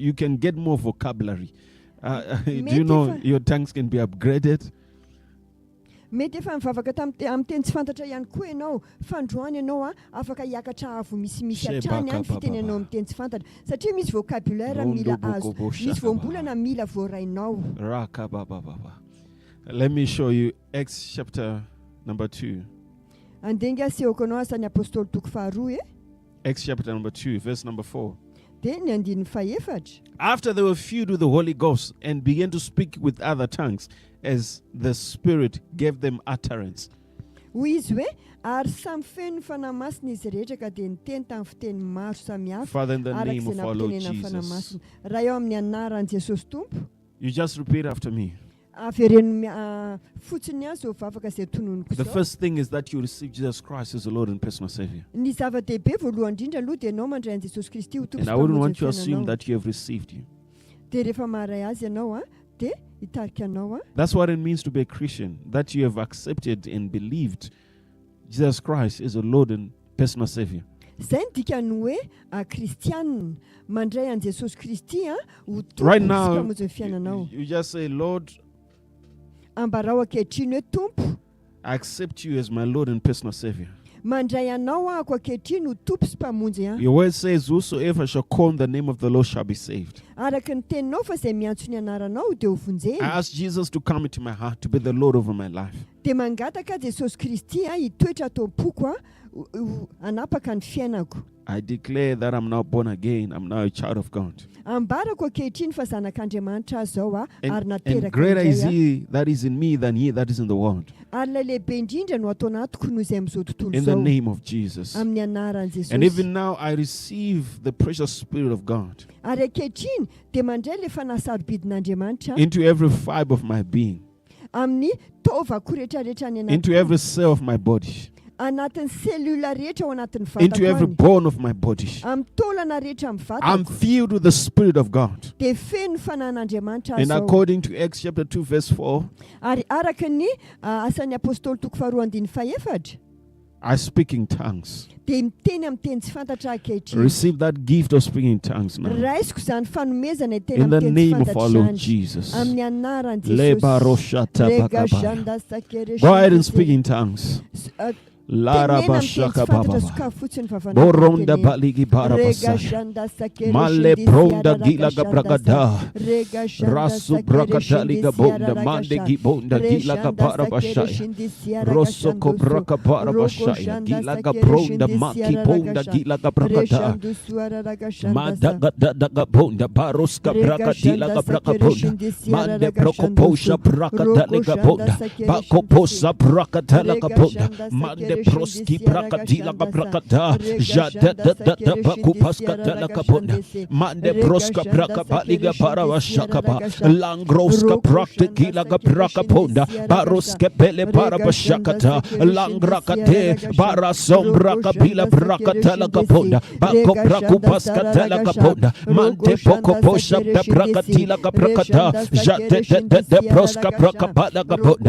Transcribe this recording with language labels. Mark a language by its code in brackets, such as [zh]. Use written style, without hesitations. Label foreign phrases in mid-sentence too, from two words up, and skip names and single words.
[en] You can get more vocabulary. Do you know your tongues can be upgraded? [mg] Mety efa mivavaka amin'ny teny tsy fantatra ihany koa ianao, fandroany ianao afaka hiakatra avo misimisy hatrany ny fitenenao amin'ny teny tsy fantatra, satria misy vocabulaire mila azo, misy voambolana mila voarainao. [en] Let me show you Acts chapter number 2. [mg] Andenga asehoko anao asan'ny apôstôly toko faharoa [en] Acts chapter number 2, verse number 4. [mg] dia ny andininy faefatra. [en] After they were filled with the Holy Ghost and began to speak with other tongues as the Spirit gave them utterance. [mg] Hoy izy hoe ary samy feno fanahy masina izy rehetra ka dia niteny tamin'ny fiteny maro samihafa [en] Father, in the name [mg] arak'izay [en] of our Lord [mg] nampitenena fanahy [en] Jesus, [mg] masina. Raha eo amin'ny anaran'i Jesosy Tompo, [en] you just repeat after me. [mg] avereno fotsiny azy ho vavaka izay tononoko [en] The [mg] izao. [en] first thing is that you receive Jesus Christ as the Lord and personal Savior. [mg] Ny zava-dehibe voalohany indrindra aloha dia ianao mandray an'i Jesosy Kristy ho [en] And I wouldn't want you to [mg] tompo [en] assume that you have received you. [mg] dia rehefa maharay azy ianao dia hitarika anao [en] That's what it means to be a Christian, that you have accepted and believed Jesus Christ is a Lord and personal Savior. [mg] Zay ny dikany hoe kristianina mandray an Jesosy Kristy ho [en] Right [mg] tompo [en] now, [mg] sy mpamonjy ny fiainanao. [en] you just say, Lord, [mg] Ambarao ankehitriny hoe tompo, [en] I accept you as my Lord and personal Savior. [mg] mandray anao ahako ankehitriny ho tompo sy mpamonjy [en] Your word says, whosoever shall call on the name of the Lord shall be saved. [mg] Araka ny teninao fa izay miantso ny anaranao dia ho [en] I [mg] vonjeny. [en] ask Jesus to come into my heart to be the Lord over my life. [mg] Dia mangataka Jesosy Kristy hitoetra ato am-poko hanapaka ny fiainako. [en] I declare that I'm now born again. I'm now a child of God. [mg] Ambarako ankehitriny fa zanak'Andriamanitra zao ary [en] And [mg] nateraka [en] greater is [mg] indray [en] he that is in me than he that is in the world. [mg] ary ilay lehibe indrindra no atao anatoko noho izay amin'izao tontolo [en] In the [mg] zao [en] name of Jesus. [mg] amin'ny anaran'i [en] And [mg] Jesosy. [en] even now I receive the precious Spirit of God [mg] Ary ankehitriny dia mandray ilay fanasarobidin'Andriamanitra [en] into every fiber of my being, [mg] amin'ny taovako rehetrarehetra ny [en] into [mg] anaty [en] every cell of my body, [mg] anatin'ny selula rehetra ao anatin'ny [en] into every [mg] vatako [en] bone of my body. [mg] amin'ny taolana rehetra amin'ny [en] I'm [mg] vatako [en] filled with the Spirit of God. [mg] dia feno fanan'Andriamanitra [en] And [mg] zao. [en] according to Acts chapter 2 verse 4, [mg] Ary araka ny asan'ny apôstôly toko faharoa andiny faefatra [en] I speak in tongues. [mg] dia miteny amin'ny teny tsy fantatra ankehitriny. [en] Receive that gift of speaking in tongues now. [mg] Raisiko izany fanomezana teny [en] In the [mg] amin'ny teny [en] name [mg] tsy [en] of our Lord [mg] fantatra [en] Jesus. [mg] amin'ny anaran'i Leba Jesosy. roshata Rega bakaba. janda sakere [en] Go ahead and shindese. speak in tongues. Lara [mg] Tenena amin'ny teny bashaka tsy fantatra baba. soka fotsiny vavanao Boronda tenena. baligi bara Rega basaya. janda sakere Male shindese bronda araraka gila shanda gabragada. sa. Rega janda Rasu sakere brakatali shindese gabonda araraka mande sha. gibonda Re gila janda gabara sakere bashaya. shindese araraka Rosso shandoso. kobraka bara Roko bashaya. janda Gila sakere gabronda shindese maki araraka bonda sha. gila Re gabragada. shandoso araraka shanda sa. Madaga daga bonda baroska braka dila gabraka bonda. Mande broko posha braka daliga bonda. Bako posa braka dalaga bonda. Mande proski braka dila gabraka da. Jada da da da baku paska dalaga bonda. Mande broska braka baliga para washaka ba. Langroska braka gila gabraka bonda. Baroska bele para bashaka da. Langraka de bara sombra kabila braka dalaga bonda. Bako braku paska dalaga bonda. Mante poko posha da braka dila gabraka da. Jade de broska braka balaga bonda.